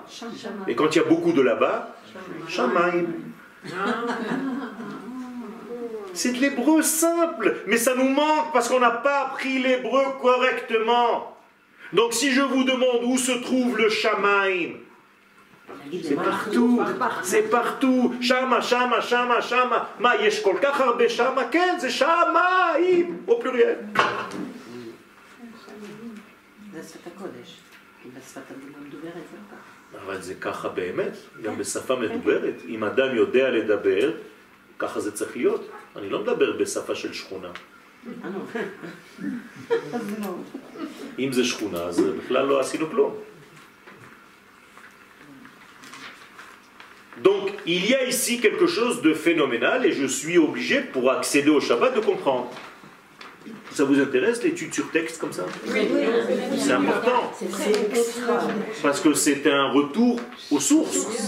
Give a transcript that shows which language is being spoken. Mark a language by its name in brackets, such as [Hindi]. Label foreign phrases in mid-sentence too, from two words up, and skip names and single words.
[French] Et quand il y a beaucoup de là-bas, Shamaim. C'est de l'hébreu simple, mais ça nous manque parce qu'on n'a pas appris l'hébreu correctement. Donc si je vous demande où se trouve le Shamaim, C'est partout, c'est partout. [Hebrew] שמה, שמה, שמה, שמה. מה יש כל כך הרבה שמה, כן, [French] c'est shamaim, au pluriel. [Hebrew] אבל זה ככה באמת, גם בשפה מדוברת. אם אדם יודע לדבר, ככה זה צריך להיות. אני לא מדבר בשפה של שכונה. אם זה שכונה, אז בכלל לא עשינו כלום. [French] Donc, il y a ici quelque chose de phénoménal et je suis obligé, pour accéder au Shabbat, de comprendre. Ça vous intéresse l'étude sur texte comme ça? C'est important. Parce que c'est un retour aux sources.